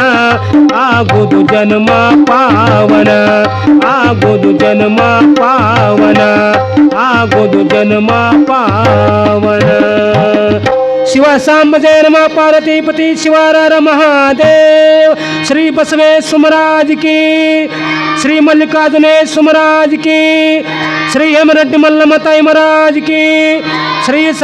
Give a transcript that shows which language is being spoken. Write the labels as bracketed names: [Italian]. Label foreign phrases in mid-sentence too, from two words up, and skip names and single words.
[Kannada] ಆಗುದು ಜನ್ಮ ಪಾವನ ಆಗುದು ಜನ್ಮ ಪಾವನ ಆಗುದು ಜನ್ಮ ಪಾವನ ಶಿವ ಸಾಂಬ ಜಯ ನಮ ಪಾರ್ವತೀಪತಿ ಶಿವಾರ ಮಹಾದೇವ್ ಶ್ರೀ ಬಸವೇಶ್ವರ [Hindi] महाराज की श्री मल्लिकार्जुनेश्वर महाराज की श्री हेमरेड्डी मल्लमताई महाराज की श्री